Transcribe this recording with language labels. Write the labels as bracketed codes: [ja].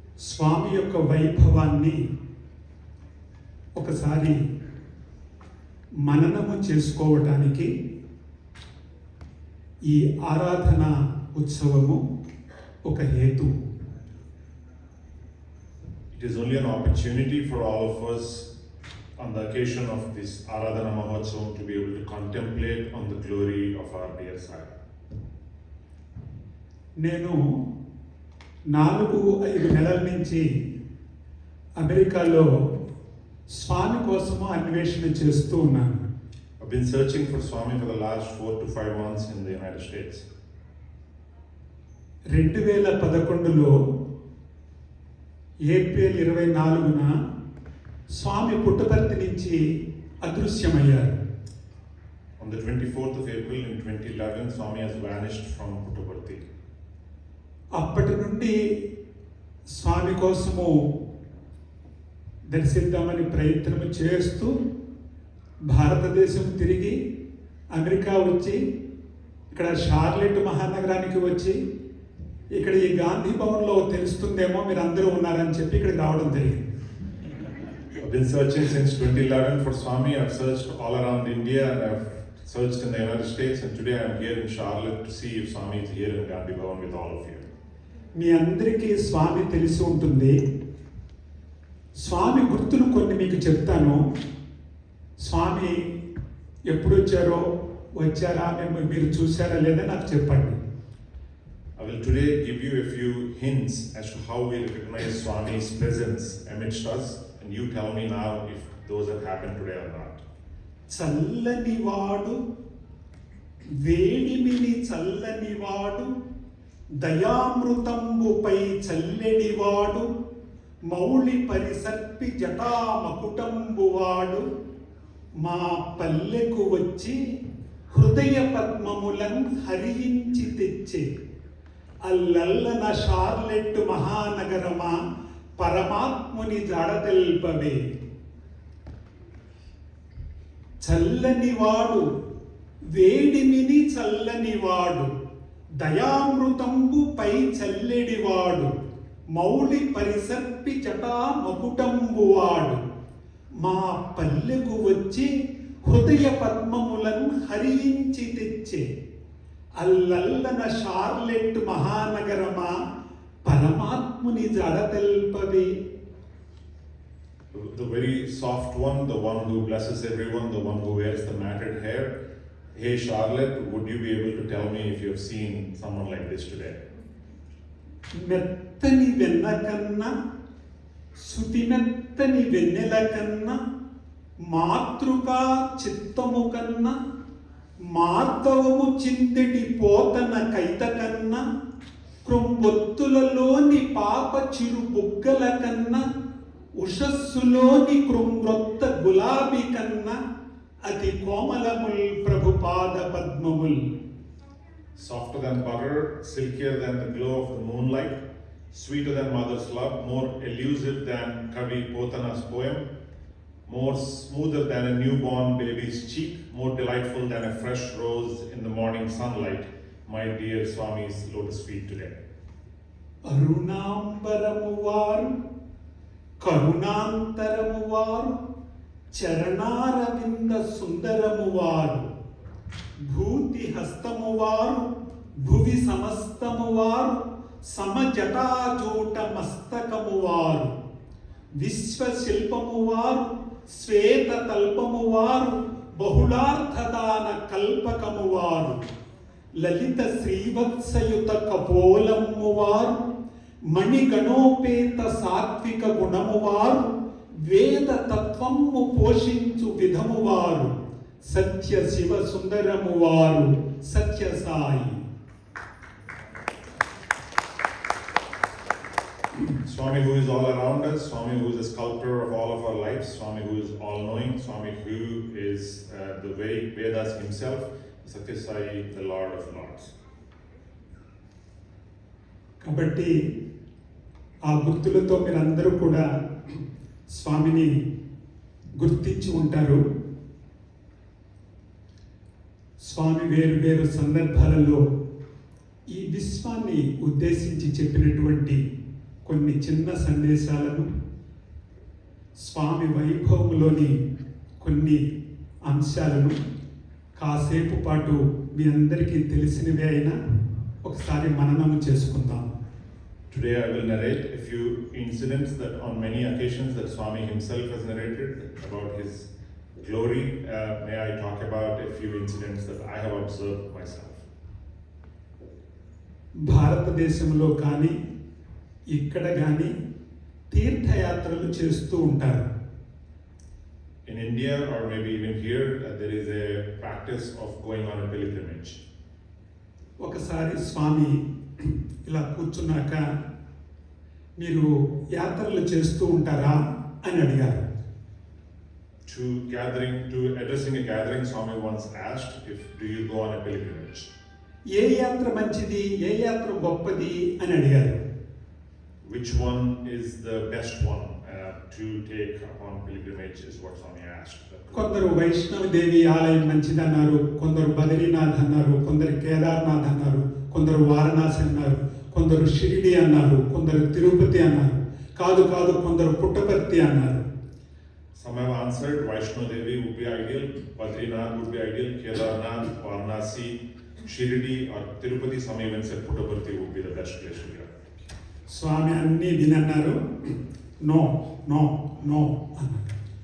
[te] స్వామి యొక్క వైభవాన్ని ఒకసారి మననము చేసుకోవటానికి ఈ ఆరాధన ఉత్సవము ఒక హేతు. [en] It is only an opportunity for all of us on the occasion of this Aradhana Mahotsavam to be able to contemplate on the glory of our dear Sai. [te] నేను 4-5 నెలల నుంచి అమెరికాలో స్వామి కోసము అన్వేషణ చేస్తూ ఉన్నాను. [en] I've been searching for Swami for the last 4 to 5 months in the United States. [te] 2011లో April 24న స్వామి పుట్టపర్తి నుంచి అదృశ్యమయ్యారు. [en] On the 24th of April in 2011, Swami has vanished from Puttaparthi. [te] అప్పటి నుండి స్వామి కోసము దర్శిద్దామని ప్రయత్నం చేస్తూ భారతదేశం తిరిగి అమెరికా వచ్చి ఇక్కడ షార్లెట్ మహానగరానికి వచ్చి ఇక్కడ ఈ గాంధీ భవన్లో తెలుస్తుందేమో మీరు అందరూ ఉన్నారని చెప్పి ఇక్కడికి రావడం జరిగింది. [en] I've been searching since 2011 for Swami. I've searched all around India and I've searched in the United States, and today I'm here in Charlotte to see if Swami is here in Gandhi Bhavan with all of you. [te] మీ అందరికీ స్వామి తెలిసి ఉంటుంది. స్వామి గుర్తులు కొన్ని మీకు చెప్తాను. స్వామి ఎప్పుడు వచ్చారా మీరు చూసారా లేదా నాకు చెప్పండి. [en] I will today give you a few hints as to how we recognize Swami's presence amidst us, and you tell me now if those have happened today or not. [te] చల్లనివాడు, వేడిమిని చల్లనివాడు, దయామృతంబుపై చల్లెడివాడు, Mouli పరిసర్పి జటామకుటంబువాడు, మా పల్లెకు వచ్చి హృదయ పద్మములను హరించి తెచ్చే అల్లల్లన షార్లెట్ మహానగరమా పరమాత్ముని జాడ తెల్పవే. చల్లనివాడు వేడిమిని చల్లనివాడు దయామృతంబు పై చల్లెడివాడు మౌళి పరిసర్పి జటా మకుటంబువాడు మా పల్లెకు వచ్చి హృదయ పద్మములను హరించి తెచ్చే అల్లల్లన షార్లెట్ మహానగరమా పరమాత్ముని జాడ తెల్పవే. [en] The very soft one, the one who blesses everyone, the one who wears the matted hair. Hey Charlotte, would you be able to tell me if you have seen someone like this today? [te] మెత్తని వెన్న కన్నా శృతి మెత్తని వెన్నెల కన్నా మాతృకా చిత్తము కన్నా మార్దవము చిందెడి పోతన కైత కన్నా కృంబొత్తులలోని పాప చిరు బుగ్గల కన్నా ఉషస్సులోని కృంగ్రొత్త గులాబీ కన్నా అతి కోమలముల్ Prabhupada పద్మముల్. [en] Softer than butter, silkier than the glow of the moonlight, sweeter than mother's love, more elusive than Kavi Potana's poem, more smoother than a newborn baby's cheek, more delightful than a fresh rose in the morning sunlight, my dear Swami's lotus feet today. [te] అరుణాంబరము వారు కరుణాంతరము వారు చరణారవింద సుందరము వారు భూతి హస్తము వారు భువి సమస్తము వారు సమజటాజూట మస్తకము వారు విశ్వశిల్పము వారు శ్వేత తల్పము వారు బహుళార్థదాన కల్పకము వారు లలిత శ్రీవత్సయుత కపోలము వారు మణిగణోపేత సాత్విక గుణము వారు వేద తత్వము పోషించు విధము వారు సత్య శివ సుందరము వారు సత్య Sai. [en] Swami who is all around us, Swami who is the sculptor of all of our lives, Swami who is all-knowing, Swami who is the very Vedas himself, Satya Sai, the Lord of Lords. [te] కాబట్టి ఆ గుర్తులతో మీరందరూ కూడా స్వామిని గుర్తించి ఉంటారు. స్వామి వేరు వేరు సందర్భాలలో ఈ విశ్వాన్ని ఉద్దేశించి చెప్పినటువంటి కొన్ని చిన్న సందేశాలను, స్వామి వైభవంలోని కొన్ని అంశాలను కాసేపు పాటు మీ అందరికీ తెలిసినవే అయినా ఒకసారి మననము చేసుకుందాం. [en] Today I will narrate a few incidents that on many occasions that Swami himself has narrated about his glory. May I talk about a few incidents that I have observed myself. [te] భారతదేశంలో కానీ ఇక్కడ కానీ తీర్థయాత్రలు చేస్తూ ఉంటారు. [en] In India or maybe even here, there is a practice of going on a pilgrimage. [te] ఒకసారి స్వామి ఇలా కూర్చున్నాక మీరు యాత్రలు చేస్తూ ఉంటారా అని అడిగారు. [en] To addressing a gathering, Swami once asked, do you go on a pilgrimage? [te] ఏ యాత్ర మంచిది, ఏ యాత్ర గొప్పది అని అడిగారు. [en] Which one is the best one to take upon pilgrimage is what Swami asked. [te] కొందరు వైష్ణవదేవి ఆలయం మంచిదన్నారు, కొందరు బద్రీనాథ్ అన్నారు, కొందరు కేదార్నాథ్ అన్నారు, కొందరు వారణాసి అన్నారు, కొందరు షిరిడి అన్నారు, కొందరు తిరుపతి అన్నారు, కాదు కొందరు పుట్టపర్తి అన్నారు. [en] Some have answered Vaishno Devi would be ideal, Badrinath would be ideal, Kedarnath, Varanasi, Shirdi or Tirupati. Some even said Puttaparthi would be the best place to go. [te] స్వామి అన్ని వినన్నారు. [en] no no no [te] అన్నారు.